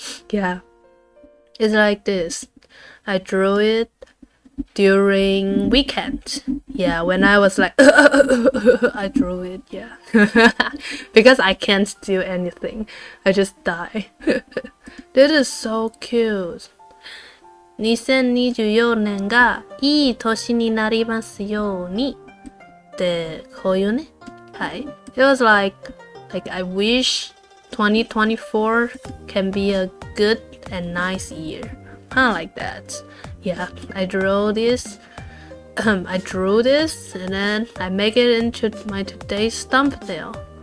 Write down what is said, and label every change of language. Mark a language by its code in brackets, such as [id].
[en] Yeah. It's like this. I drew it during weekend. Yeah, when I was like I drew it, yeah. Because I can't do anything. I just die. This is so cute. [ja] 2024年がいい年になりますようにってこういうね。はい。 [en] It was like I wish 2024 can be a good and nice year. Kinda like that. Yeah, I drew this and then I make it into my today's thumbnail.